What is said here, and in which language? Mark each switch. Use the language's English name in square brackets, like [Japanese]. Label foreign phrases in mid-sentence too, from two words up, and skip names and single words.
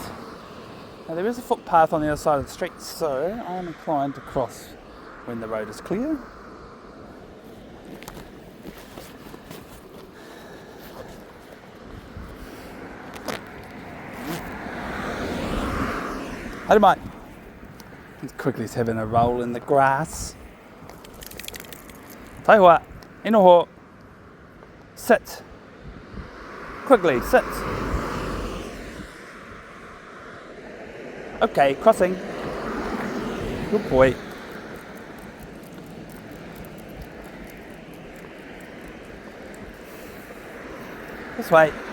[English] Now there is a footpath on the other side of the street, so I am inclined to cross when the road is clear. I don't mind. Quigley's having a roll in the grass. [Māori] Tai hoa, inoho, [English] sit. Quigley, sit. Okay, crossing. Good boy. This way.